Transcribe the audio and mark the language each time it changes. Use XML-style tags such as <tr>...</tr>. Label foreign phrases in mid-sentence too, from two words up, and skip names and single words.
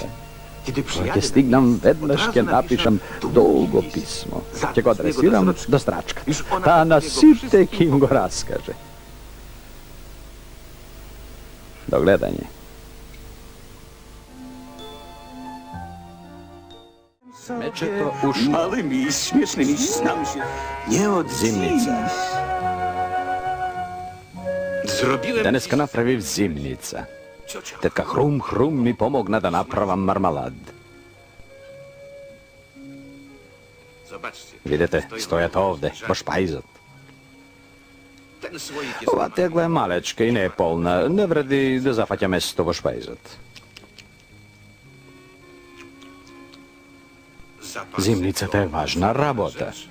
<mk>Кога ќе стигнам, веднаш ќе напишам долго писмо. Ќе го адресирам до страчката. Таа на сите ќе им го раскаже. До гледање. Мечето ушко.</mk> <pl>Małymi i śmiesznymi znam się nie od</pl> <mk>Зимница.</mk> <pl>Zrobiłem</pl> <mk>Денеска направив зимница. Тетка Хрум ми помогна да направам мармалад.</mk> <pl>Zobaczcie.</pl> <mk>Видете, стојат овде, во шпајзот.</mk> <pl>Ten słoik jest</pl> <mk>Ова тегла е малечка и не е полна. Не вреди да зафаќа место во шпајзот. Зимницата е важна работа.</mk>